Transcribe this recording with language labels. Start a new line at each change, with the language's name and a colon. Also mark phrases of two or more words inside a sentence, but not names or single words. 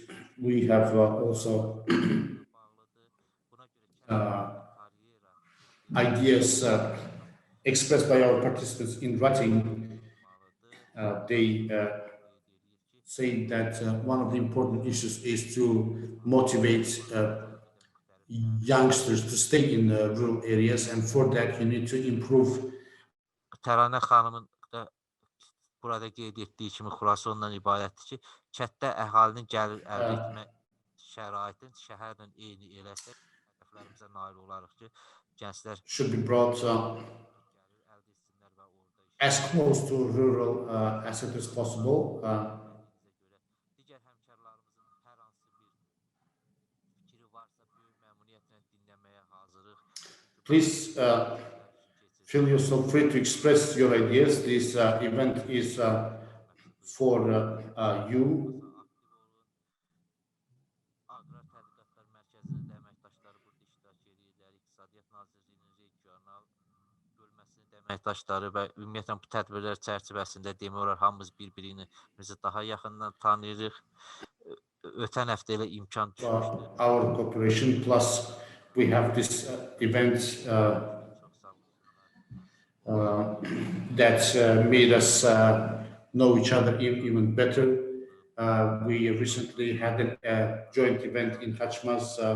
English: We have also ideas expressed by our participants in writing. They say that one of the important issues is to motivate youngsters to stay in rural areas, and for that you need to improve.
Azerbaijani: Təranə xanımın da burada qeyd etdiyi kimi xülasə ondan ibarətdir ki, kənddə əhalinin gəlir əldə etmə şəraitin şəhərlə eyni eləsək, hədəflərimizə nail olarıq ki, gənclər
English: should be brought as close to rural as it is possible.
Azerbaijani: Digər həmkarlarımızın hər hansı bir fikri varsa böyük məmnuniyyətlə dinləməyə hazırıq.
English: Please feel yourself free to express your ideas. This event is for you.
Azerbaijani: Aqrar Tədqiqatlar Mərkəzinin əməkdaşları burada iştirak edirlər. İqtisadiyyat Nazirliyinin regional bölməsinin əməkdaşları və ümumiyyətlə bu tədbirlər çərçivəsində demək olar hamımız bir-birimizi daha yaxından tanıyırıq. Ötən həftə elə imkan düşmüşdü.
English: Our cooperation plus we have this event that made us know each other even better. We recently had a joint event in Kaçmaz.